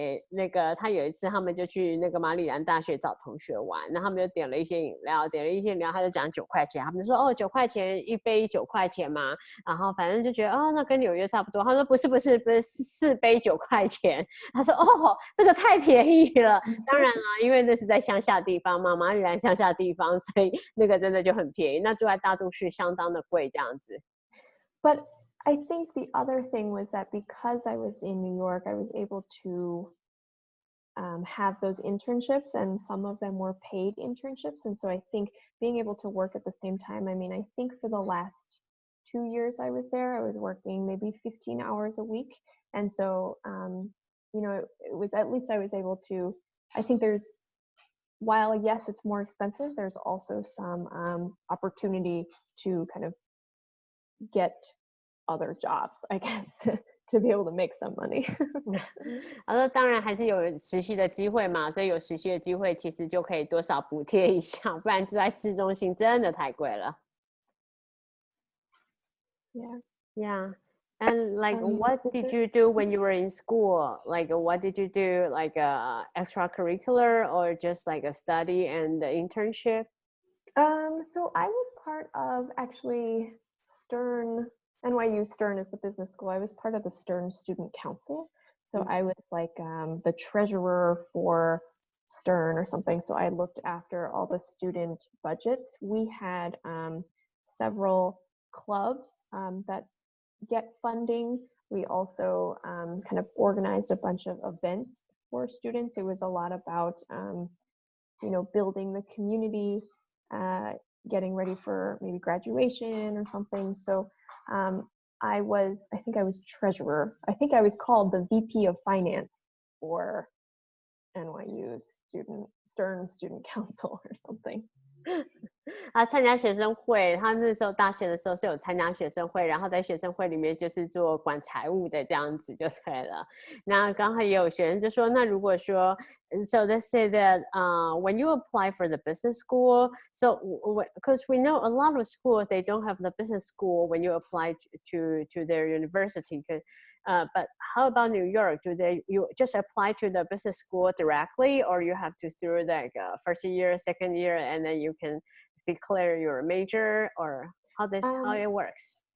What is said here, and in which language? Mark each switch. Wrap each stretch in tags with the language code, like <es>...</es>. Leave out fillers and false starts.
<zh>那个他有一次他们就去那个马里兰大学找同学玩，那他们就点了一些饮料，他就讲9块钱，他们就说哦9块钱一杯9块钱嘛，然后反正就觉得哦那跟纽约差不多，他说不是4杯9块钱，他说哦这个太便宜了，当然啦，因为那是在乡下地方嘛，马里兰乡下地方，所以那个真的就很便宜，那住在大都市相当的贵这样子。</zh> <en>But I think the other thing was that because I was in New York, I was able to have those internships, and some of them were paid internships. And so I think being able to work at the same time, I mean, I think for the last 2 years I was there, I was working maybe 15 hours a week. And so, it was, at least I was able to, I think while yes, it's more expensive, there's also some opportunity to kind of get other jobs, I guess, to be able to make some money.</en> <zh>他说当然还是有实习的机会嘛，所以有实习的机会其实就可以多少补贴一下，不然住在市中心真的太贵了。</zh> <en>Yeah. And like, what did you do when you were in school? Like, what did you do? Like, extracurricular or just like a study and the internship? So I was part of actually Stern. NYU Stern is the business school. I was part of the Stern Student Council. So I was like the treasurer for Stern or something. So I looked after all the student budgets. We had several clubs that get funding. We also kind of organized a bunch of events for students. It was a lot about, building the community, getting ready for maybe graduation or something. So I think I was treasurer. I think I was called the VP of Finance for NYU Stern Student Council or something.</en> <zh>他参加学生会，他那时候大学的时候是有参加学生会，然后在学生会里面就是做管财务的这样子就对了。那刚好也有学生就说，那如果说</zh> <en>so let's say that when you apply for the business school, so because we know a lot of schools they don't have the business school when you apply to their university. But how about New York? You just apply to the business school directly, or you have to through like first year, second year, and then you can declare your major, or how it works?</en>